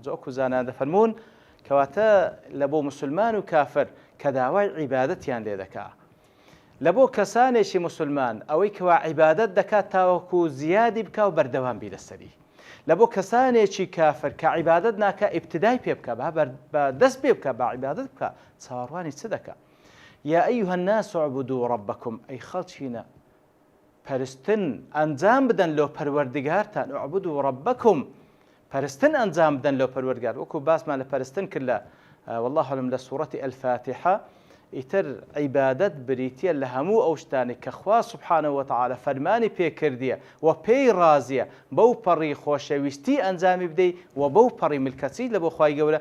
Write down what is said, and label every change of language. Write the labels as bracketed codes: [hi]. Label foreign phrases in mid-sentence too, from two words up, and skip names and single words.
[ckb] جا وەکو زانان دەفەرمون کەواتە لە بۆ مسلمان و کافر کە داوای عیبادەتیان لێ دەکا، لە بۆ کەسانێکی مسلمان ئەوەی کەوا عیبادەت دەکات تاوەکو زیادی بکا و بەردەوام بی لەسەری، لە بۆ کەسانێکی کافر کە عیبادەت ناکە ئیبتیدای پێ بکە، بە دەست پێ بکە، بە عیبادەت بکە، چاوەڕوانی چ دەکە. [ar] یا ئەیها الناس اعبدوا ربکم [ckb] ئەی خەڵچینە پەرستن ئەنجام بدەن لۆ پەروەردگارتان. [ar] اعبدوا ربکم [ckb] پەرستن ئەنجام بدەن لۆ پەروەردگار. وەکو باسمان لە پەرستن کرد لە [ar] والله أعلم [ckb] لە سوورەتی الفاتحە. ئیتر عیبادەت بریتیە لە هەموو ئەو شتانی کە خوا [ar] سوبحانه وتعالى [ckb] فەرمانی پێکردیە و پێی ڕازیە بەو پەڕی خۆشەویستی ئەنجامی بدەی و بەو پەڕی ملکەچی لە بۆ خوای گەورە.